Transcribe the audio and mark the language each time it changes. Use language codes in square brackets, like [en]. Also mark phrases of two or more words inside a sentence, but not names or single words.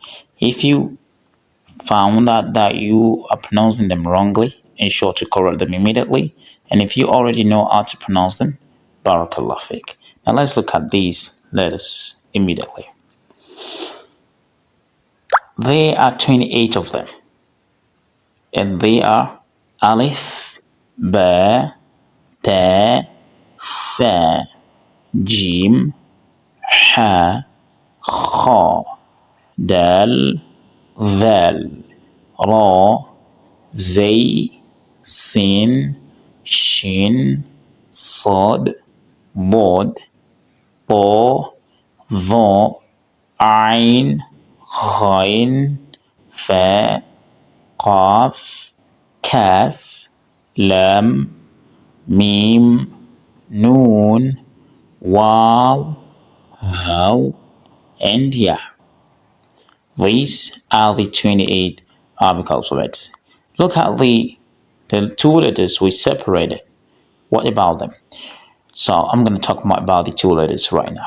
[en] If you found that you are pronouncing them wrongly, ensure to correct them immediately. And if you already know how to pronounce them, [ar] بارك الله فيك. [en] Now let's look at these letters immediately. There are 28 of them, and they are alif, [ar] با، تا، ثا، جيم، حا، خا, dal, ذال, را, زي, سين، شين, صاد, ضاد, طا, ظا, عين, غين, فاء, قاف, كاف, لام, ميم, نون, واو, هاو, and ya. [en] These are the 28 Arabic alphabets. Look at the two letters we separated. What about them? So I'm going to talk more about the two letters right now.